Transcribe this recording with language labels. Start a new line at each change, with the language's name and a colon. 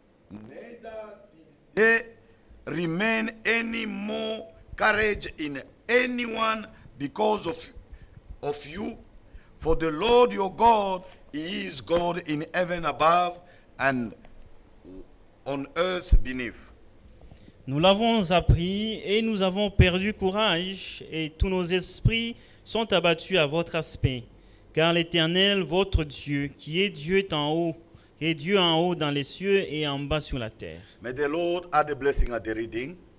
English: Neither did there remain any more courage in anyone because of you. For the Lord your God, He is God in heaven above and on earth beneath.
French: Nous l'avons appris et nous avons perdu courage et tous nos esprits sont abattus à votre aspect. Car l'Éternel, votre Dieu, qui est Dieu en haut, est Dieu en haut dans les cieux et en bas sur la terre.
English: May the Lord add a blessing at the reading.